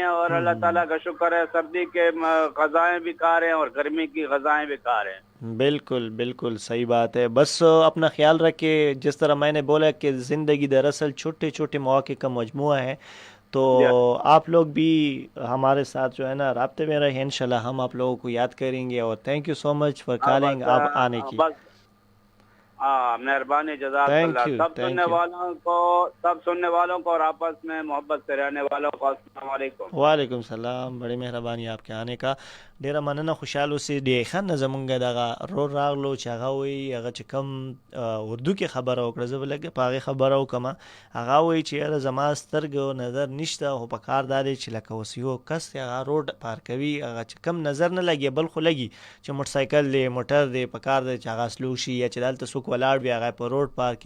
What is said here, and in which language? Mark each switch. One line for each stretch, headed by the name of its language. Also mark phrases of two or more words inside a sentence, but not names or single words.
Urdu: اور اللہ تعالیٰ کا شکر ہے سردی کے غذائیں بھی کھا رہے ہیں اور گرمی کی غذائیں بھی کھا رہے ہیں. بالکل صحیح بات ہے. بس اپنا خیال رکھے. جس طرح میں نے بولا کہ زندگی دراصل چھوٹے چھوٹے مواقع کا مجموعہ ہے. تو آپ لوگ بھی ہمارے ساتھ جو ہے نا رابطے میں رہیں. انشاءاللہ ہم آپ لوگوں کو یاد کریں گے. اور
English: thank you so much for calling
Urdu: آپ آنے کی. مہربانی
Arabic: جزاک اللہ.
Urdu: سب سننے والوں کو اور آپس میں محبت سے رہنے والوں کو
Arabic: السلام علیکم. وعلیکم السلام.
Urdu: بڑی مہربانی آپ کے آنے کا.
Pashto: ډیره مننه. خوشحال اوسې. د خان زمونږ دغه رور راغلو چې هغه وایي هغه چې کم اردو کې خبره وکړه زه به لږ په هغې خبره وکړم. هغه وایي چې یاره زما سترګو نظر نشته خو په کار دا دی چې لکه اوس یو کس دی هغه روډ پار کوي هغه چې کم نظر نه لګي بل خو لګي چې موټر سایکل دی موټر دی په کار دی چې هغه سلو شي یا چې دلته څوک ولاړ وي هغه په روډ پار کړي.